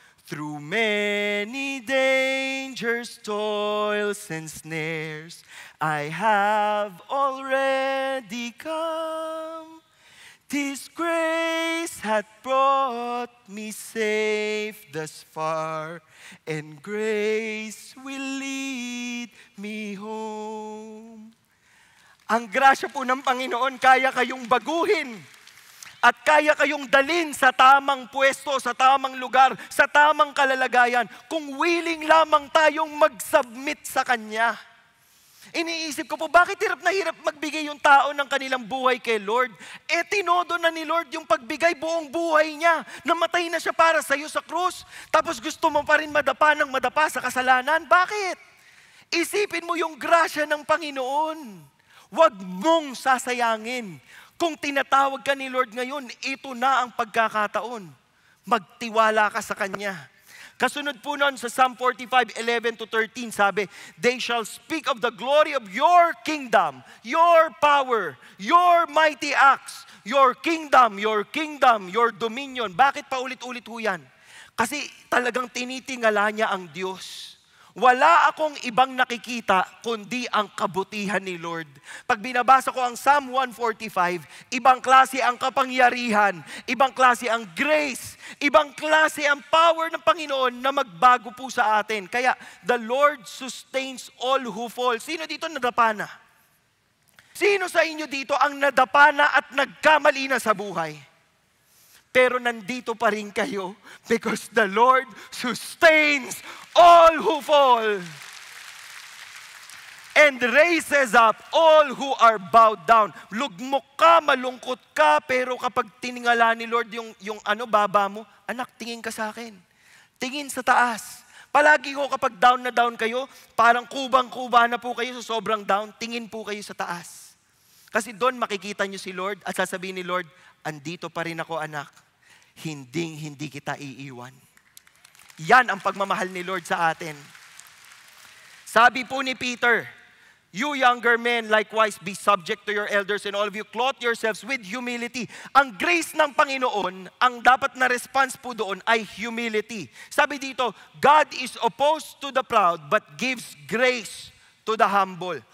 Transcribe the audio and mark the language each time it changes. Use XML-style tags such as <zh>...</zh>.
<en>Through many dangers, toils, and snares, I have already come. This grace hath brought me safe thus far, and grace will lead me home.</en> <tl>Ang grasya po ng Panginoon, kaya kayong baguhin. At kaya kayong dalin sa tamang pwesto, sa tamang lugar, sa tamang kalalagayan, kung willing lamang tayong mag-submit sa Kanya. Iniisip ko po, bakit hirap na hirap magbigay yung tao ng kanilang buhay kay Lord? Tinodo na ni Lord yung pagbigay buong buhay niya. Namatay na siya para sa iyo sa krus. Tapos gusto mo pa rin madapa ng madapa sa kasalanan. Bakit? Isipin mo yung grasya ng Panginoon. Huwag mong sasayangin. Kung tinatawag ka ni Lord ngayon, ito na ang pagkakataon. Magtiwala ka sa Kanya. Kasunod po nun sa Psalm 45:11-13, sabi,</tl> <en>they shall speak of the glory of your kingdom, your power, your mighty acts, your kingdom, your dominion.</en> <tl>Bakit pa ulit-ulit ho yan? Kasi talagang tinitingala niya ang Diyos. Wala akong ibang nakikita kundi ang kabutihan ni Lord. Pag binabasa ko ang Psalm 145, ibang klase ang kapangyarihan, ibang klase ang grace, ibang klase ang power ng Panginoon na magbago po sa atin. Kaya,</tl> <en>the Lord sustains all who fall.</en> <tl>Sino dito nadapa na? Sino sa inyo dito ang nadapa na at nagkamali na sa buhay? Pero nandito pa rin kayo</tl> <en>because the Lord sustains all who fall and raises up all who are bowed down.</en> <tl>Lugmok ka, malungkot ka, pero kapag tiningala ni Lord yung baba mo, anak, tingin ka sa akin. Tingin sa taas. Palagi ko kapag down na down kayo, parang kubang-kuba na po kayo sa sobrang down, tingin po kayo sa taas. Kasi doon makikita nyo si Lord at sasabihin ni Lord, andito pa rin ako, anak. Hindi kita iiwan. Yan ang pagmamahal ni Lord sa atin. Sabi po ni</tl> <en>Peter, you younger men likewise be subject to your elders, and all of you clothe yourselves with humility.</en> <tl>Ang grace ng Panginoon, ang dapat na response po doon ay humility. Sabi dito,</tl> <en>God is opposed to the proud but gives grace to the humble.</en>